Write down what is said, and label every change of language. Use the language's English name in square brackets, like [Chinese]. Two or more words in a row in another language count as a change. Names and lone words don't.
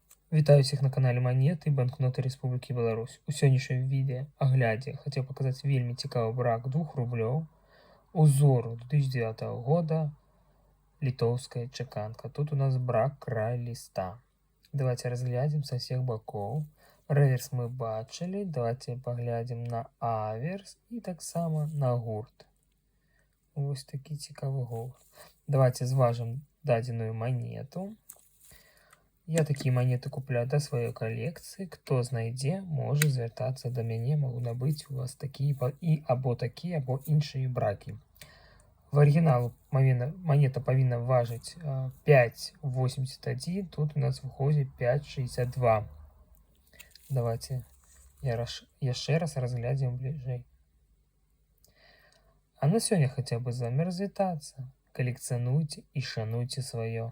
[Belarusian] Вітаю всіх на каналі Монеты Банкноты Республіки Беларусь. У сённяшнім відэааглядзе хацеў паказаць вельмі цікавы брак 2 рублёў узору 2009 года літоўская чаканка. Тут у нас брак край ліста. Давайте разглядзім са всех бакоў. Рэверс мы бачылі. Давайте паглядзім на аверс і таксама на гурт. Вось такі цікавы гурт. Давайте зважым дадзеную монету. Я [Russian] такие монеты [Belarusian] купляю до сваёй колекции. Кто знайдзе, можа звяртацца до мяне, могу набыць у вас такие або такие, або іншыя браки. [Russian] В оригинал [Belarusian] монета павінна важыць 5,81, тут у нас выходит 5,62. Давайте яшчэ раз разглядзім бліжэй. А на сёння хаця бы замер развітацца. Калекцыянуйце і шануйце сваё.